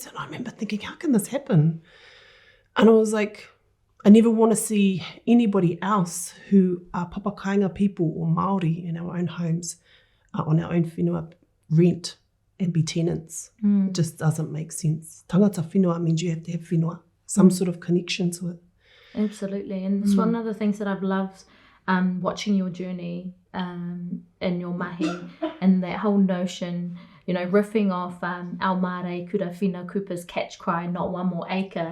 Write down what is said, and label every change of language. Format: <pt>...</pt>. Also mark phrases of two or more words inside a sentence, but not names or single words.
<en>And I remember thinking, how can this happen? And I was like, I never want to see anybody else who are</en> <mi>Papa Kāinga</mi> <en>people or Māori in our own homes, on our own whenua, rent and be tenants. It just doesn't make sense.</en> <mi>Tangata whenua</mi> <en>means you have to have whenua, some sort of connection to it. Absolutely. And it's one of the things that I've loved watching your journey in your mahi, and that whole notion, riffing off our Mare Kura Whina Cooper's catch cry, not one more acre.</en>